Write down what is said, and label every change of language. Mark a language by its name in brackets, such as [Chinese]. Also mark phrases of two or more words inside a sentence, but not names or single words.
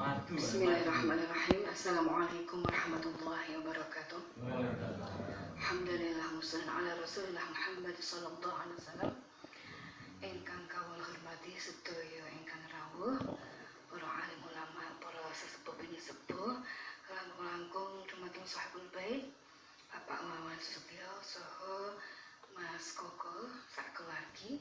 [Arabic] بسم الله الرحمن الرحيم. السلام عليكم ورحمة الله وبركاته. الحمد لله مسلم على رسول الله محمد صلى الله عليه وسلم. [Javanese] Ingkang kawula hormati sedaya ingkang rawuh, para alim ulama, para sesepuh penyesepuh, langkung dumateng [Arabic] صاحب البيت, [Javanese] Bapak Wawan Susatyo saha Mas Koko sak keluargi.